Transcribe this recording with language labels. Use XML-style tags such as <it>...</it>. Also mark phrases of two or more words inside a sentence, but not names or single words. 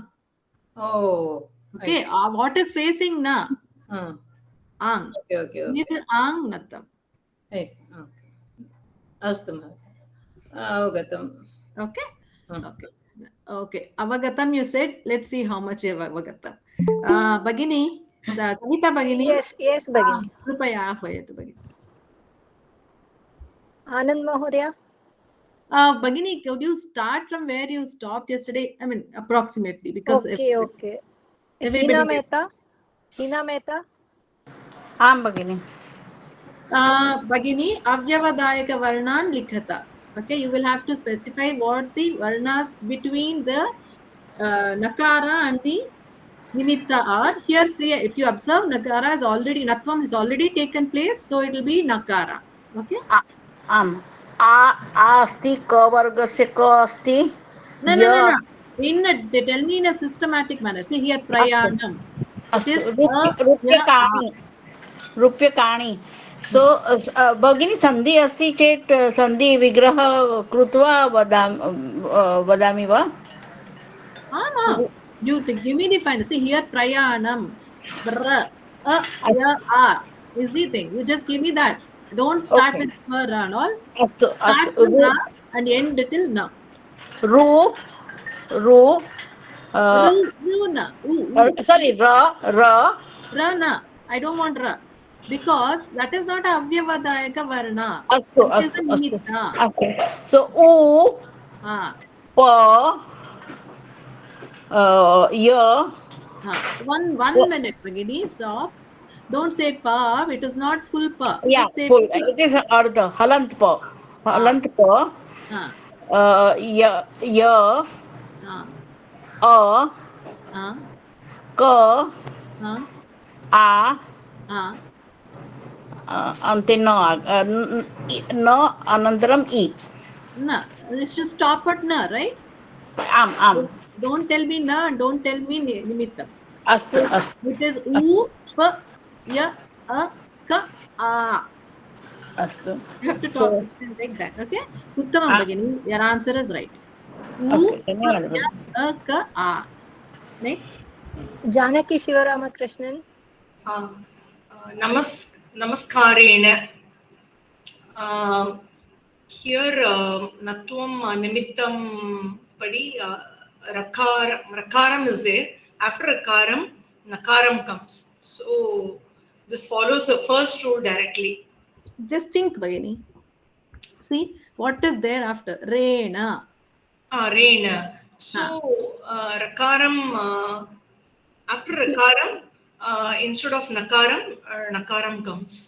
<en>Oh. Okay. What is facing Na? Ang. Okay.</en> <sa>Nir Ang Nathvam.</sa> <en>Yes. Okay.</en> <sa>Astu, Avagatam.</sa> <en>Okay. Okay. Avagatam you said. Let's see how much Avagatam.</en> <sa>Bhagini. Sangeeta Bhagini.</sa> <en>Yes, Bhagini.</en> <sa>Krupaya ahvayatu Bhagini. Anand Mahodaya. Bhagini,</sa> <en>could you start from where you stopped yesterday? I mean, approximately, because Okay. Hina Mehta.</en> <sa>Bhagini. Bhagini, Avyavadayaka Varnan Likhata.</sa> <en>Okay, you will have to specify what the Varnas between the Nakara and the Nimitta are. Here, see, if you observe, Nakara is already, Nathvam has already taken place, so it will be Nakara. Okay?</en> <sa>Asti, ka vargasya ka asti.</sa> <en>No. Tell me in a systematic manner. See here, Prayanam. It is</en> <sa>Rupyakani.</sa> <en>So,</en> <sa>Bhagini sandhi asti chet sandhi vigraha krutva vadami va?</sa> <en>You give me the final. See here, Prayanam. Easy thing. You just give me that. Don't start with ra and all. Start with ra and end till na. Ru. Na. Sorry, ra. Ra na. I don't want ra. Because that is not</en> <sa>Avyavadayaka Varna.</sa> <en>It is a Nimitta. Okay. So, U. Pa. Ya. One minute, Bhagini. Stop. Don't say pa. It is not full pa. Yeah, just say full. It is ardha. Halant pa. Ya. A. Ka. A. Ante no. No. Anantaram I. Na. Let's just stop at na, right? Don't tell me na and don't tell me nimittam. It is u, pa, ya, a, ka, a.</en> <sa>Astu.</sa> <en>You have to talk like that, okay?</en> <sa>Uttamam Bhagini,</sa> <en>your answer is right. U, pa, ya, a, ka, a. Next. Janaki Shivaramakrishnan.</en> <sa>Namaskarena.</sa> <en>Here,</en> <sa>Nathvam Nimittam Padi,</sa> <en>Rakaram is there. After Rakaram, Nakaram comes. So, this follows the first rule directly. Just think, Bhagini. See, what is there after? Rena. Rena. So, Rakaram, after Rakaram, instead of Nakaram, Nakaram comes.</en>